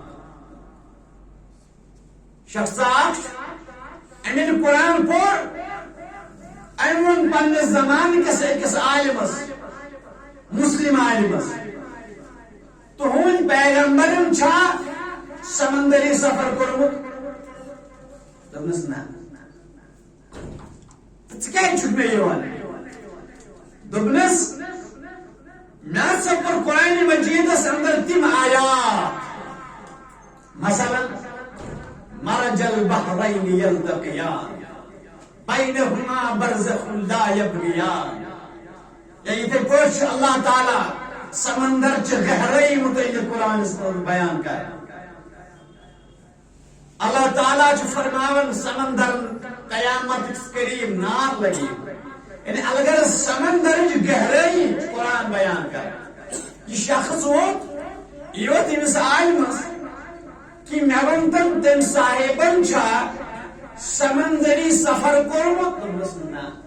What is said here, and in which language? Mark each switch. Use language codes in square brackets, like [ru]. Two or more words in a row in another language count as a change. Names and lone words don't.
[ks] شخص اکھ أمۍ قرآن پوٚر أمۍ ووٚن پننِس زمانہٕ کِس أکِس عالمس مسلم عالمس تُہُنٛد پیغمبرن چھا سمندری سفر کوٚرمُت دوٚپنس نہ ژٕ کیازِ چھُکھ مےٚ یہِ وَنان دوٚپنس مےٚ ہسا پوٚر قرآنِ مجیٖدس اندر تِم آیات مثلاً [ar] مرج البحرين يلتقيان بينهما برزخ لا يبغيان [ks] یا یتھے پٲٹھۍ چھُ اللہ تعالیٰ سمندر چہِ گہرٲیی متعلق قرآنس منٛز بیان کران اللہ تعالیٰ چھُ فرماوان سمندر قیامت قریب نار لگی یعنی اگر سمندرچ گہرٲیی چھُ قرآن بیان کران یہ شخص ووت یہِ ووت أمِس عالمس کہ مےٚ ووٚن تٔمۍ صاحبن چھا سمندری سفر کوٚرمُت دوٚپنس نہ